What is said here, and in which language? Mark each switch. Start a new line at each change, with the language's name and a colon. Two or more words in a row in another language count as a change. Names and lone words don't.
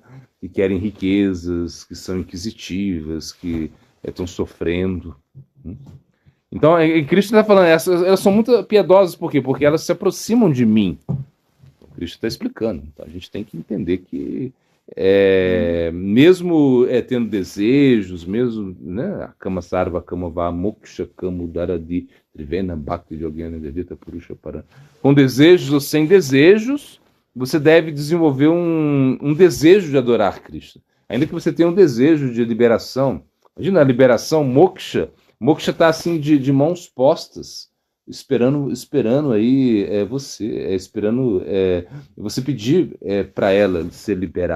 Portuguese: Que querem riquezas, que são inquisitivas, que estão sofrendo. Então, Cristo está falando, elas são muito piedosas, por quê? Porque elas se aproximam de mim. Cristo está explicando. Então, a gente tem que entender que mesmo tendo desejos, mesmo, né,
Sanskrit: काम सर्व काम वा मोक्ष काम दरदि त्रिवेण भक्ति योगेन देविता पुरुष पर,
Portuguese: com desejos ou sem desejos, você deve desenvolver um desejo de adorar Cristo, ainda que você tenha um desejo de liberação. Imagina a liberação, moksha está assim de mãos postas, esperando aí esperando você pedir para ela ser liberada.